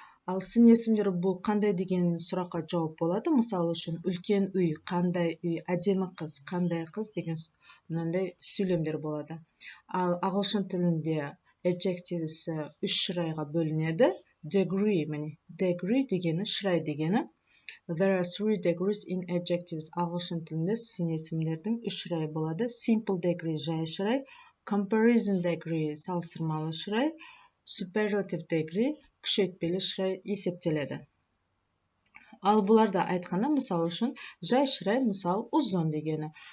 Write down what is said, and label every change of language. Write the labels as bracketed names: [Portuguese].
[Kazakh] Ал сын есімдер бұл қандай деген сұраққа жауап болады. Мысалы үшін үлкен үй, қандай үй, әдемі қыз, қандай қыз деген мынандай сөйлемдер болады. Ал ағылшын тілінде adjectives үш шырайға бөлінеді. Degree, міне, degree дегені, шырай дегені. [English] There are 3 degrees in adjectives. [Kazakh] Ағылшын тілінде сын есімдердің үш шырайы болады. [English] Simple degree [Kazakh] жай шырай, [English] comparison degree [Kazakh] салыстырмалы шырай, [English] superlative degree [Kazakh] күшейтпелі шырай есептеледі. Ал бұларда айтқанда, мысалы үшін жай шырай, мысалы ұзын дегені.